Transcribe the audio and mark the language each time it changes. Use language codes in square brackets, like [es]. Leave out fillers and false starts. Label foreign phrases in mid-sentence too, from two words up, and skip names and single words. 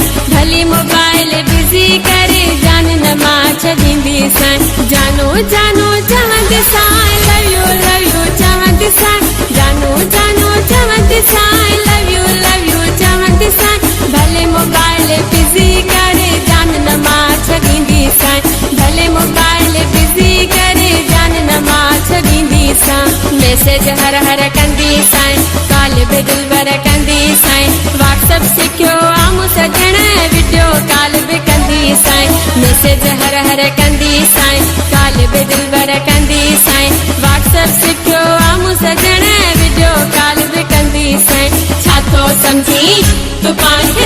[sd] भली मोबाइल बिजी करे जान नमा छॾींदी सन जानो जानो चवंदी सन [en] love you [sd] चवंदी सन जानो जानो चवंदी सन [en] love you [sd] चवंदी सन भले मोबाइल बिजी करे जान नमा छॾींदी सन भले मोबाइल बिजी करे जान नमा छॾींदी सन मैसेज हर हर कंदी सन काल बि दिलबर कंदी सन व्हाट्सएप सिखियो आमू सजण [en] video call [sd] बि कंदी सन मैसेज हर हर कंदी सन काल बि दिलबर कंदी सन व्हाट्सएप सिखियो आमू सजण [en] video call [sd] बि कंदी सन छा थो समझी तू पाण खे